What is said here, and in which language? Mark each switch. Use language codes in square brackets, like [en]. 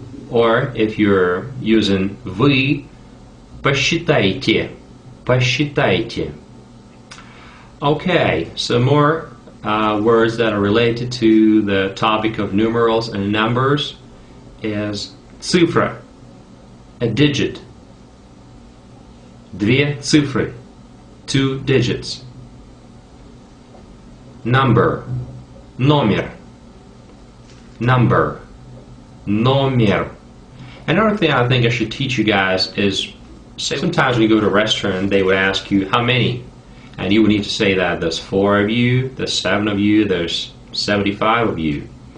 [en] Or if you're using [ru] вы, посчитайте. Посчитайте. [en] Okay, some more words that are related to the topic of numerals and numbers is [ru] цифра, [en] a digit. [ru] Две цифры, [en] 2 digits. Number, [ru] номер. [en] Number, номер. Another thing I think I should teach you guys is, say sometimes when you go to a restaurant, they would ask you how many, and you would need to say that there's 4 of you, there's 7 of you, there's 75 of you.